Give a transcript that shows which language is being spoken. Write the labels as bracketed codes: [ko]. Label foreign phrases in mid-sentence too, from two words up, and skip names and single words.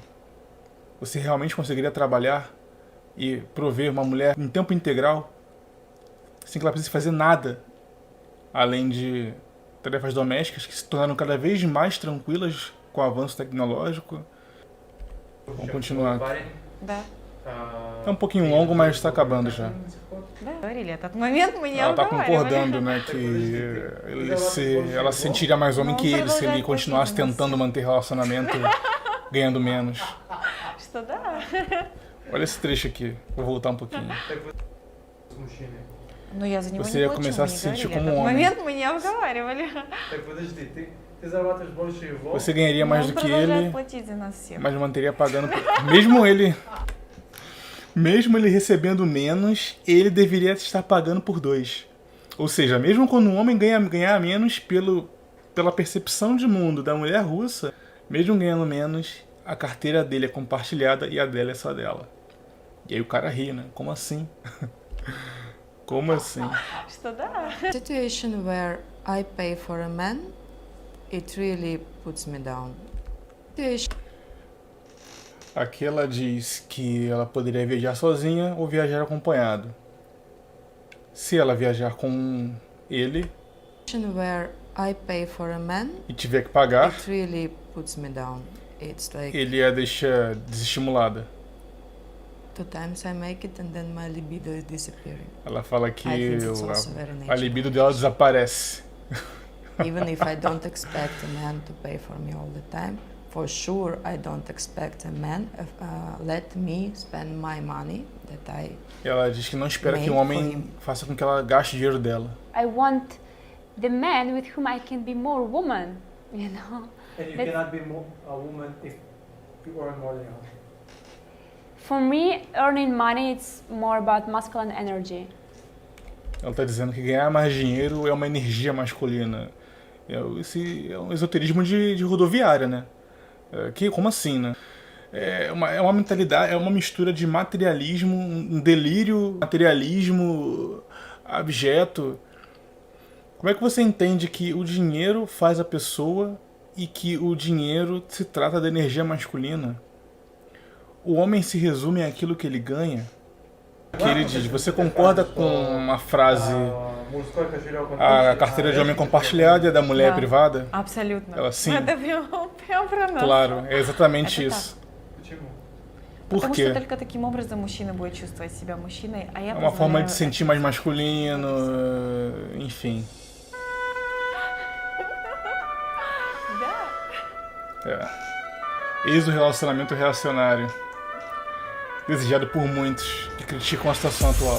[pt] Você realmente conseguiria trabalhar e prover uma mulher em tempo integral, sem que ela precise fazer nada, além de tarefas domésticas que se tornaram cada vez mais tranquilas com o avanço tecnológico? Vamos continuar. [ru] Да. [pt] É um pouquinho longo, mas está acabando já. [ru] Да. Говорили, этот момент мы не [pt] Ela está [ru] обговаривали. [pt] concordando, né, que ela se sentiria mais homem que ele se ele continuasse tentando manter relacionamento ganhando menos. [ru] Что да. [pt] Olha esse trecho aqui, vou voltar um pouquinho. [ru] Но я за него [pt] Você [ru] не [pt] ia [ru] плачу, [pt] começar a [ru] мы [pt] se [ru] не [pt] sentir [ru] говорили. [pt] como [ru] Этот [pt] um homem. [ru] момент мы не обговаривали. Так подожди, ты зарабатываешь больше его. [pt] Você ganharia [ru] Но [pt] mais [ru] он [pt] do que [ru] продолжает [pt] ele, [ru] платить за нас всех. [pt] mas manteria pagando por... Mesmo ele recebendo menos, ele deveria estar pagando por dois. Ou seja, mesmo quando um homem ganhar menos pela percepção de mundo da mulher russa, mesmo ganhando menos, a carteira dele é compartilhada e a dela é só dela. E aí o cara ri, né? Como assim? Como assim? [ru] Что да. [en] Situation where I pay for a man, it really puts me down. [pt] Aqui ela diz que ela poderia viajar sozinha ou viajar acompanhado. Se ela viajar com ele [en] Situation where I pay for a man, [pt] e tiver que pagar, [en] it really puts me down. It's like [pt] ele a deixa desestimulada. [en] 2 times I make it and then my libido is disappearing. [pt] Ela fala que [en] I think it's also very [pt] a [en] natural. [pt] libido dela desaparece. [en] Even if I don't expect a man to pay for me all the time, for sure I don't expect a man let me spend my money that I [pt] Ela diz que não espera que um [en] Made for [pt] homem [en] him. [pt] faça com que ela gaste o dinheiro dela. [en] I want the man with whom I can be more woman, you know. And you That's- cannot be a woman if you earn more than her. For me, earning money it's more about masculine energy. [pt] Ela está dizendo que ganhar mais dinheiro é uma energia masculina. Esse é um esoterismo de rodoviária, né? Como assim, né? É uma mentalidade, é uma mistura de materialismo, um delírio, materialismo abjeto. Como é que você entende que o dinheiro faz a pessoa e que o dinheiro se trata da energia masculina? O homem se resume àquilo que ele ganha? Que ele diz, você concorda com uma frase, a carteira de homem compartilhada e a da mulher [ru] Да. [pt] privada? [ru] Абсолютно. [pt] Ela sim, [ru] Это прям про нас. [pt] claro, é exatamente [ru] Это [pt] isso. [ru] Почему? [pt] Por [ru] Потому [pt] quê? [ru] что только таким образом мужчина будет чувствовать себя мужчиной, а я [pt] É uma forma [ru] позволяю [pt] de sentir mais masculino, enfim. [ru] Да. [pt] Eis o relacionamento reacionário, desejado por muitos que criticam a situação atual.